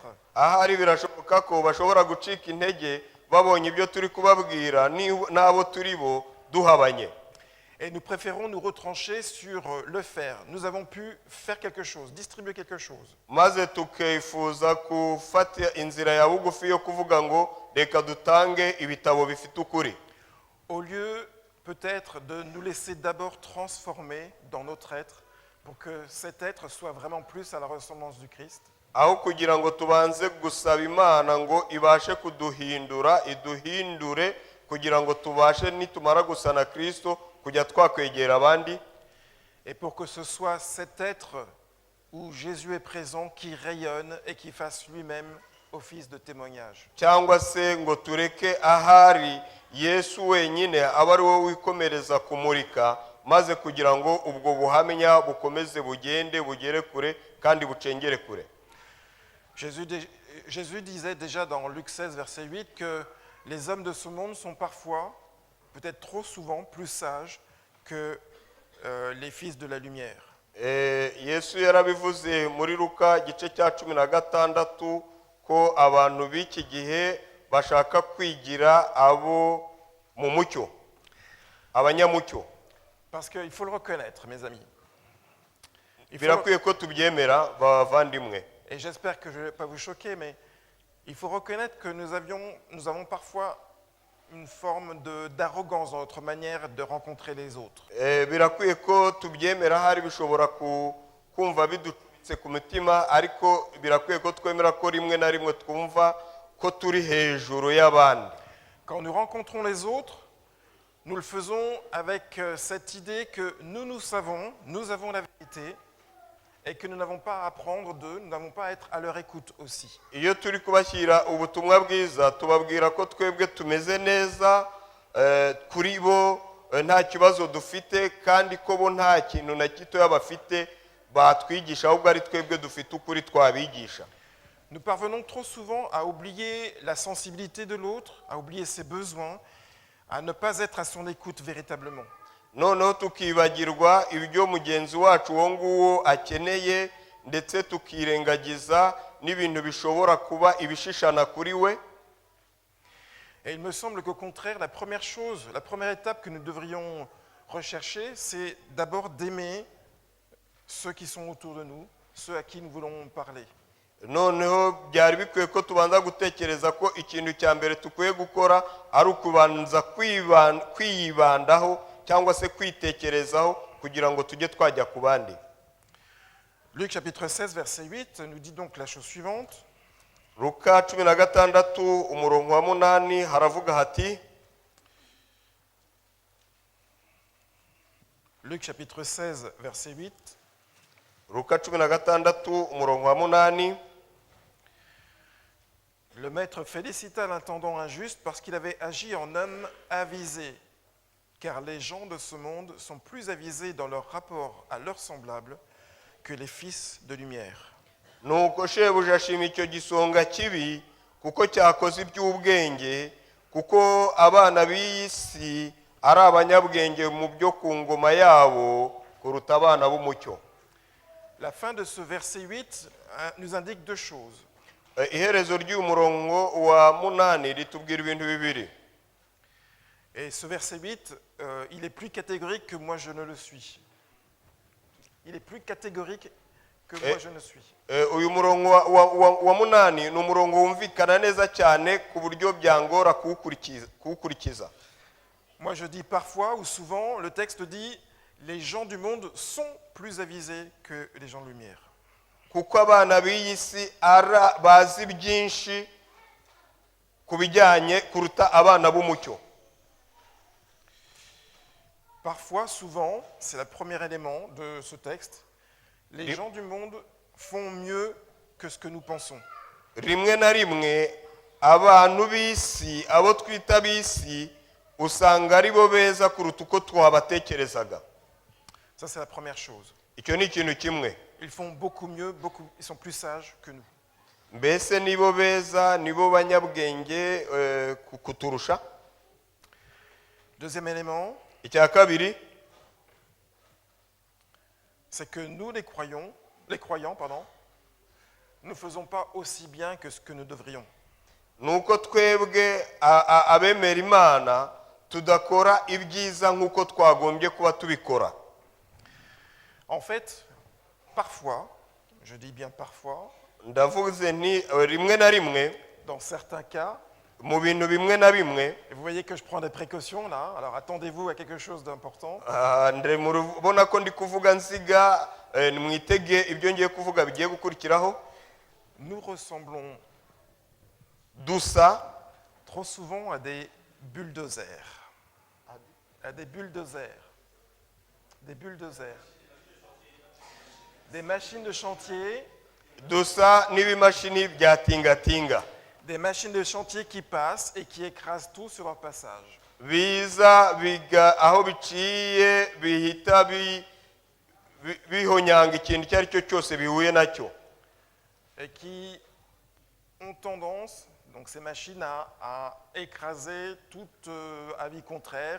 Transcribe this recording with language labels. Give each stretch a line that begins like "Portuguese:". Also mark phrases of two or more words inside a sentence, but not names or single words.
Kinyarwanda: Ahari birashoboka ko bashobora gucika intege babonye ibyo turi kubabwira n'abo turi bo duhabanye.
French: Et nous préférons nous retrancher sur le faire. Nous avons pu faire quelque chose, distribuer quelque chose.
Kinyarwanda: Maze tukifuza gufata inzira ya bugufi yo kuvuga ngo reka dutange ibitabo bifite ukuri.
French: Au lieu peut-être de nous laisser d'abord transformer dans notre être pour que cet être soit vraiment plus à la ressemblance du Christ.
Kinyarwanda: Aho kugira ngo tubanze gusaba Imana ngo ibashe kuduhindura, iduhindure kugira ngo tubashe nitumara gusa na Kristo kujya twakwegera abandi.
French: Et pour que ce soit cet être où Jésus est présent qui rayonne et qui fasse lui-même office de témoignage.
Kinyarwanda: Cyangwa se ngo tureke ahari Yesu wenyine aba ari wowe wikomereza kumurika, maze kugira ngo ubwo buhamya bukomeze bugende bugere kure kandi bucengere kure.
French: Jésus disait déjà dans Luc 16, verset 8, que les hommes de ce monde sont parfois, peut-être trop souvent, plus sages que les fils de la lumière.
Kinyarwanda: Yesu yarabivuze muri Luka gice cya 16 ko abantu b'iki gihe bashaka kwigira abo mu mucyo, abanyamucyo.
French: Parce qu'il faut le reconnaître, mes amis.
Kinyarwanda: Birakwiye ko tubyemera bavandimwe.
French: Et j'espère que je ne vais pas vous choquer, mais il faut reconnaître que nous avons parfois une forme d'arrogance dans notre manière de rencontrer les autres.
Kinyarwanda: Birakwiye ko tubyemera, hari bishobora kumva bidutse ku mutima, ariko birakwiye ko twemera ko rimwe na rimwe twumva ko turi hejuru y'abandi.
French: Quand nous rencontrons les autres, Nous le faisons avec cette idée que nous savons, nous avons la vérité et que nous n'avons pas à apprendre d'eux, nous n'avons pas à être à leur écoute aussi.
Kinyarwanda: iyo turi kubashyira ubutumwa bwiza tubabwira ko twebwe tumeze neza kuri bo nta kibazo dufite kandi ko bo nta kintu na gitoya bafite batwigisha ahubwo ari twebwe dufite ukuri twabigisha.
French: Nous parvenons trop souvent à oublier la sensibilité de l'autre, à oublier ses besoins, à ne pas être à son écoute véritablement.
Kinyarwanda: noneho tukibagirwa ibyo mugenzi wacu uwo nguwo akeneye ndetse tukirengagiza n'ibintu bishobora kuba ibishishana kuri we.
French: Et il me semble qu'au contraire, la première chose, la première étape que nous devrions rechercher, c'est d'abord d'aimer ceux qui sont autour de nous, ceux à qui nous voulons parler.
Kinyarwanda: noneho byari bikwiye ko tubanza gutekereza ko ikintu cya mbere tukwiye gukora ari ukubanza kwiyibandaho cyangwa se kwitekerezaho kugira ngo tujye twajya ku bandi.
French: Luc chapitre 16, verset 8 nous dit donc la chose suivante.
Kinyarwanda: Luka 16 umurongo wa 8 haravuga hati,
French: Luc chapitre 16, verset 8.
Kinyarwanda: Luka 16 umurongo wa 8.
French: Le maître félicita l'intendant injuste parce qu'il avait agi en homme avisé, car les gens de ce monde sont plus avisés dans leur rapport à leurs semblables que les fils de lumière.
Kinyarwanda: Nuko shebuja ashima icyo gisonga kibi kuko cyakoze iby'ubwenge, kuko abana b'iyi si ari abanyabwenge mu byo ku ngoma yabo kuruta abana b'umucyo.
French: La fin de ce verset 8 nous indique deux choses.
Kinyarwanda: Iherezo ry'umurongo wa 8 ritubwira ibintu bibiri.
French: Et ce verset 8, il est plus catégorique que moi je ne le suis. Il est plus catégorique que moi je ne suis.
Kinyarwanda: Uyu murongo wa 8 ni umurongo wumvikana neza cyane ku buryo byangora kuwukurikiza.
French: Moi je dis parfois ou souvent, le texte dit les gens du monde sont plus avisés que les gens de lumière.
Kinyarwanda: Kuko abana b'iyi si bazi byinshi ku bijyanye kuruta abana b'umucyo.
French: Parfois, souvent, c'est le premier élément de ce texte, les gens du monde font mieux que ce que nous pensons.
Kinyarwanda: Rimwe na rimwe abantu b'isi abo twita b'isi usanga ari bo beza kuruta uko twabatekerezaga.
French: Ça c'est la première chose.
Kinyarwanda: Icyo ni ikintu kimwe.
French: Ils font beaucoup mieux, ils sont plus sages que nous.
Kinyarwanda: Mbese nibo beza nibo banyabwenge kuturusha.
French: Deuxième élément,
Kinyarwanda: icya kabiri,
French: c'est que nous les croyants, ne faisons pas aussi bien que ce que nous devrions.
Kinyarwanda: Nuko twebwe abemera Imana tudakora ibyiza nkuko twagombye kuba tubikora.
French: En fait, parfois, je dis bien parfois,
Kinyarwanda: ndavuze nti rimwe na rimwe,
French: dans certains cas,
Kinyarwanda: mu bintu bimwe na bimwe,
French: vous voyez que je prends des précautions là, alors attendez-vous à quelque chose d'important.
Kinyarwanda: ndemurubona ko ndi kuvuga nsiga mwitege ibyo ngiye kuvuga bigiye gukurikiraho.
French: Nous ressemblons
Kinyarwanda: dusa
French: trop souvent à des bulldozers. À des bulldozers. Des bulldozers. Des machines de chantier.
Kinyarwanda: dusa n'ibimashini bya tingatinga.
French: Des machines de chantier qui passent et qui écrasent tout sur leur passage.
Kinyarwanda: Biza aho biciye bihita bihonyanga ikintu icyo ari cyo cyose bihuye nacyo.
French: Et qui ont tendance, donc ces machines, à écraser tout avis contraire.